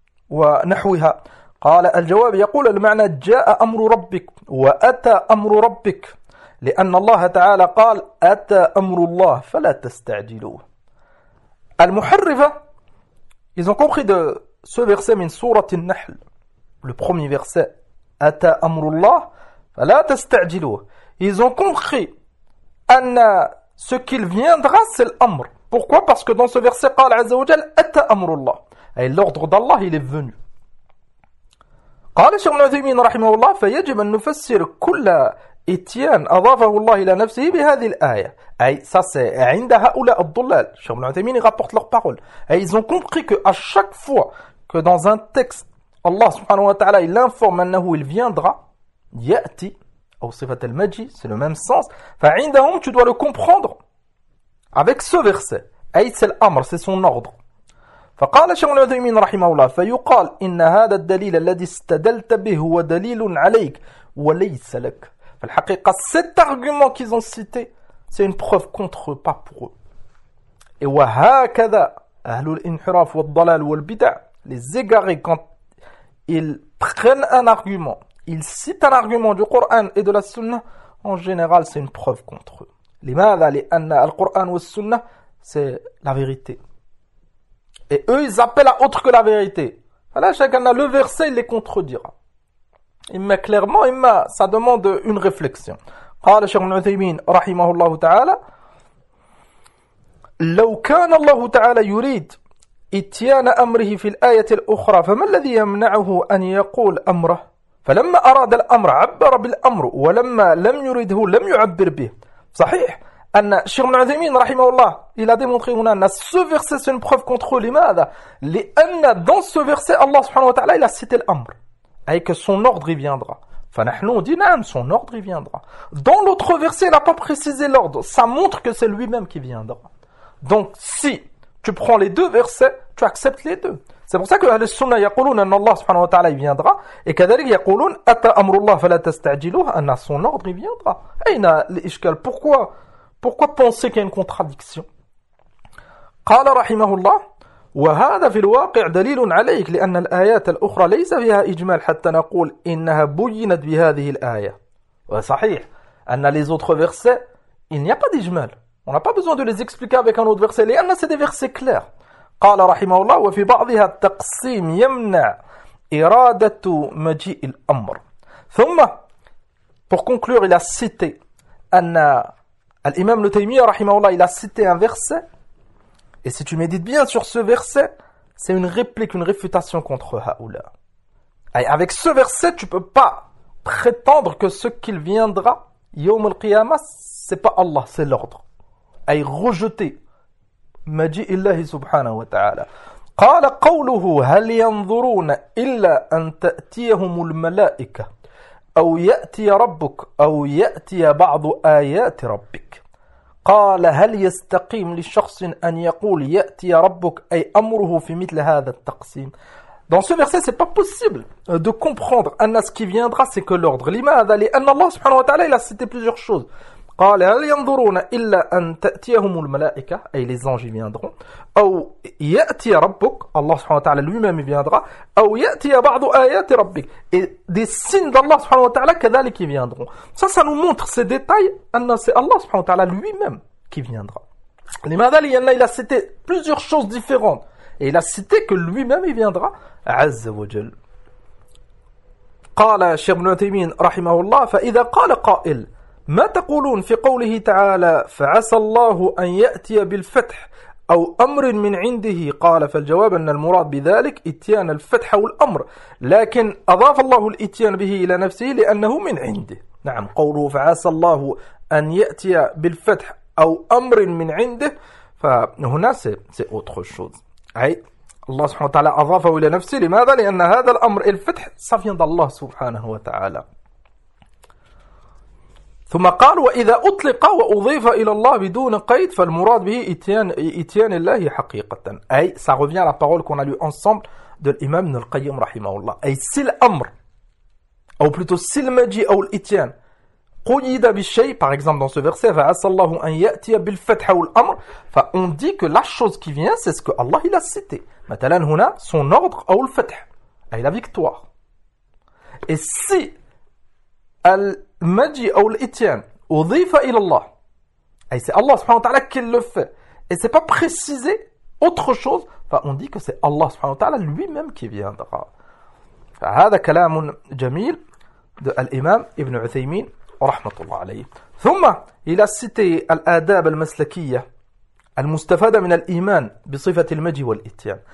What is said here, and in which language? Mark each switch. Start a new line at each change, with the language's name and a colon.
Arabic: ونحوها قال الجواب يقول المعنى جاء أمر ربك وأتى أمر ربك لأن الله تعالى قال أتى أمر الله فلا تستعجلوه المحرفة
French: Ils ont compris de ce verset
Arabic: من سورة النحل
French: Le premier verset
Arabic: أتى أمر الله فلا تستعجلوه.
French: Ils ont compris أن ce qu'il viendra c'est l'amr. Pourquoi? Parce que dans ce verset
Arabic: قال عز وجل أتى أمر الله.
French: أي l'ordre d'Allah il est venu.
Arabic: قال الشيخ ابن عثيمين رحمه الله فيجب أن نفسر كل إتيان أضافه الله إلى نفسه بهذه الآية. أي
French: ça c'est
Arabic: عند هؤلاء الضلال.
French: الشيخ ابن عثيمين rapporte leur parole. Ils ont compris que à chaque fois que dans un texte Allah subhanahu wa ta'ala, il informe أنه il viendra, يأتي, ou sifat al-maji, c'est le même sens. Fa'indahum, tu dois le comprendre avec ce verset. Aït c'est l'amr, c'est son ordre.
Arabic: فقال شيخ العثيمين رحمه الله فيقال إن هذا الدليل الذي استدلت به هو دليل عليك وليس لك.
French: فالحقيقة cet argument qu'ils ont cité c'est une preuve contre eux, pas pour eux. Et
Arabic: وهكذا أهل الانحراف والضلال والبدع,
French: les égarés, quand ils prennent un argument, ils citent un argument du Coran et de la Sunna, en général c'est une preuve contre eux.
Arabic: لماذا لأن القرآن والسنة,
French: c'est la vérité. Et eux, ils appellent à autre que la vérité. Voilà, chacun a le verset, il les contredira. Il met clairement, il met, ça demande une réflexion.
Arabic: قال شيخ العثيمين رحمه الله تعالى لو كان الله تعالى يريد إتيان أمره في الآية الأخرى فما الذي يمنعه أن يقول أمره فلما أراد الأمر عبر بالأمر ولما لم يريده لم يعبر به. صحيح أن الشيخ ابن عثيمين رحمه الله
French: il a démontré هنا أن ce verset c'est une preuve contre eux.
Arabic: لماذا؟ لأن
French: dans ce verset Allah سبحانه وتعالى il a cité l'amr, et que son ordre y viendra. فنحن on dit نعم, son ordre y viendra. Dans l'autre verset il n'a pas précisé l'ordre, ça montre que c'est lui-même qui viendra. Donc si tu prends les deux versets, tu acceptes les deux. C'est pour ça que les sunnah
Arabic: يقولون أن الله سبحانه وتعالى
French: y viendra, et
Arabic: كذلك يقولون أتى أمر الله فلا تستعجلوه,
French: أن son ordre y viendra.
Arabic: أين الإشكال؟
French: Pourquoi penser qu'il y a une contradiction?
Arabic: قال رحمه الله وهذا في الواقع دليل عليك لأن الآيات الأخرى ليس فيها إجمال حتى نقول إنها بُيِّنَت بهذه الآية.
French: صحيح أن les autres versets il n'y a pas d'ijmal. On n'a pas besoin de les expliquer avec un autre verset. لأن c'est des versets clairs.
Arabic: قال رحمه الله وفي بعضها التقسيم يمنع إرادة مجيء الأمر.
French: ثم pour conclure il a cité أن l'imam le Taymiyyah rahimahullah il a cité un verset, et si tu médites bien sur ce verset, c'est une réplique, une réfutation contre Haoula. Avec ce verset, tu peux pas prétendre que ce qu'il viendra, Yawm al-Qiyamah, c'est pas Allah, c'est l'ordre. Aïe, rejeter. Maji illahi subhanahu wa ta'ala.
Arabic: Qala qawluhu hal yanzuruna illa an ta'tiyahumul malaika. أو يأتي ربك أو يأتي بعض آيات ربك. قال هل يستقيم لشخص أن يقول يأتي ربك أي أمره في مثل هذا التقسيم.
French: Dans ce verset c'est pas possible de comprendre أن ce qui viendra c'est que l'ordre.
Arabic: لماذا؟ لأن الله سبحانه وتعالى
French: il a cité plusieurs choses.
Arabic: قال هل ينظرون إلا أن تأتيهم الملائكة أي
French: les anges viendront.
Arabic: أو يأتي ربك الله سبحانه وتعالى
French: lui-même viendra.
Arabic: أو يأتي بعض آيات ربك
French: et des signes d'Allah
Arabic: سبحانه وتعالى كذلك viendront.
French: Ça nous montre ces détails أن c'est Allah سبحانه وتعالى lui-même qui viendra.
Arabic: لماذا؟ لأن
French: il a cité plusieurs choses différentes et il a cité que lui-même il viendra.
Arabic: عز وجل. قال شيخ ابن عثيمين رحمه الله فإذا قال قائل ما تقولون في قوله تعالى فعسى الله أن يأتي بالفتح أو أمر من عنده؟ قال فالجواب أن المراد بذلك إتيان الفتح والأمر, لكن أضاف الله الإتيان به إلى نفسه لأنه من عنده. نعم قوله فعسى الله أن يأتي بالفتح أو أمر من عنده, فهنا سي أوتر شوز, أي الله سبحانه وتعالى أضافه إلى نفسه. لماذا؟ لأن هذا الأمر الفتح سفيان الله سبحانه وتعالى. ثم قال وإذا أطلق وأضيف إلى الله بدون قيد فالمراد به إتيان الله حقيقة.
French: أي ça revient à la parole qu'on a lu ensemble de l'imam Ibn al-Qayyim rahimahullah. أي si l'amr أو plutôt si l'maji أو l'itian قيد بالشيء, par exemple dans ce verset
Arabic: فعسى الله أن يأتي بالفتح والأمر,
French: فon dit que la chose qui vient c'est ce que Allah il a cité. مثلا هنا son ordre أو الفتح أي la victoire. Et si المجي أو الإتيان أضيف إلى الله, أي c'est Allah سبحانه وتعالى qui le fait et c'est pas précisé autre chose, فon dit que c'est Allah سبحانه وتعالى lui-même qui viendra.
Arabic: فهذا كلام جميل de الإمام ابن عثيمين رحمة الله عليه. ثم إلى cité الآداب المسلكية المستفادة من الإيمان بصفة المجي والإتيان.